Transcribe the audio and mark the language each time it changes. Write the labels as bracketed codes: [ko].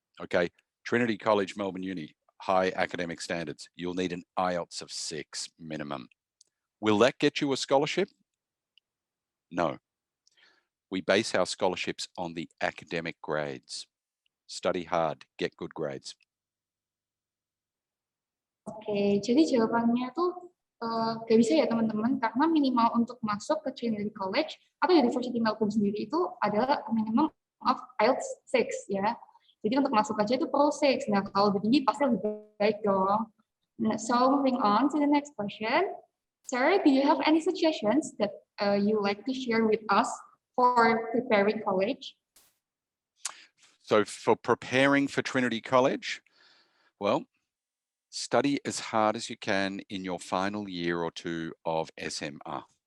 [en] Okay, Trinity College, Melbourne Uni, high academic standards. You'll need an Ielts of 6 minimum. Will that get you a scholarship? No. We base our scholarships on the academic grades. Study hard, get good grades. [id] Oke, jadi jawabannya tuh gak bisa ya teman-teman, karena minimal untuk masuk ke Trinity College atau University Melbourne sendiri itu adalah [en] minimum of IELTS 6 [id] ya. Jadi untuk masuk aja itu perlu 6. Nah kalau lebih tinggi pasti lebih baik dong. [en] So moving on to the next question. Sir, do you have any suggestions that you like to share with us for preparing college? So for preparing for Trinity College, well, study as hard as you can in your final year or 2 of SMA.